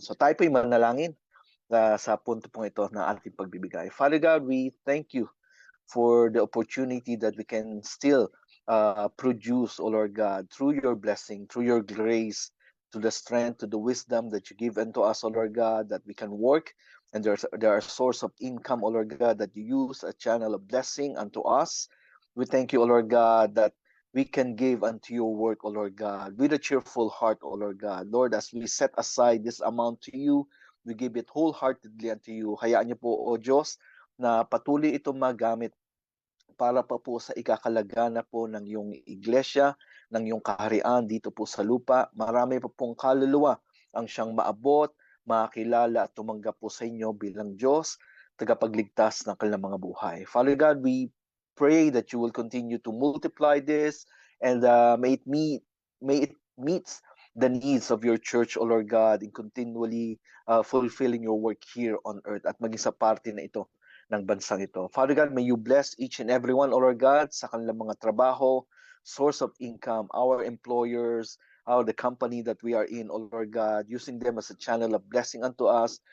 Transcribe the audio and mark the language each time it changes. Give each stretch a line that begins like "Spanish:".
Filipino: So tayo po yung manalangin sa punto pong ito na ating pagbibigay.
English: Father God, we thank you for the opportunity that we can still produce, O Lord God, through your blessing, through your grace, to the strength, to the wisdom that you give unto us, O Lord God, that we can work. And there are source of income, O Lord God, that you use a channel of blessing unto us. We thank you, O Lord God, that we can give unto your work, O Lord God, with a cheerful heart, O Lord God. Lord, as we set aside this amount to you, we give it wholeheartedly unto you.
Filipino: Hayaan niyo po, O Diyos, na patuloy itong magamit para pa po sa ikakalagana po ng iyong iglesia, ng iyong kaharian dito po sa lupa. Marami pa pong kaluluwa ang siyang maabot, makilala at tumanggap po sa inyo bilang Diyos, tagapagligtas ng kanilang mga buhay.
English: Father God, we pray that you will continue to multiply this and may it meets the needs of your church, O Lord God, in continually fulfilling your work here on earth
Filipino: at maging sa parte na ito ng bansang ito.
English: Father God, may you bless each and everyone, O Lord God,
Filipino: sa kanilang mga trabaho,
English: source of income, our employers, the company that we are in, O Lord God, using them as a channel of blessing unto us.